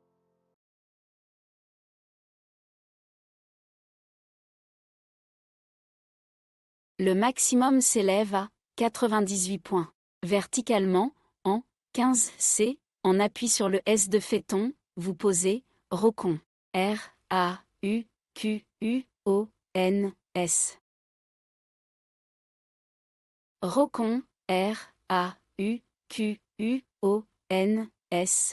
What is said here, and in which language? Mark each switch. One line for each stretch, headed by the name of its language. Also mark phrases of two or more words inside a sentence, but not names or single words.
French: Le maximum s'élève à 98 points. Verticalement, en 15C, en appui sur le S de Phaeton, vous posez Rocon. R, A, U, Q, U, O, N, S. Rocon, R, A, U, Q, U, O, N, S.